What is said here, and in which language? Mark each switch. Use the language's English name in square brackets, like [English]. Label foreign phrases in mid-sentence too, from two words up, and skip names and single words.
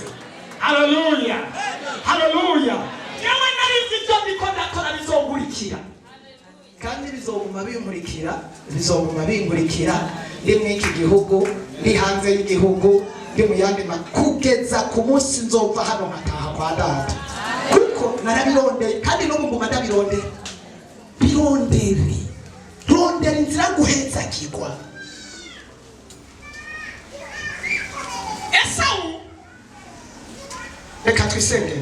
[Rundi] Haleluya. Haleluya. Yewe narizi ibyo ndiko ndakora bizongurikira kandi bizoguma bingurikira ndi muri iki gihugu ndi hanze y'igihugu ndi mu yandi kugeza ku munsi nzova hano nkataha kwa data kuko narabirondeye kandi n'ubu nguma ndabirondera. Rondera inzira guheza kigwa. Esawu reka twisengere.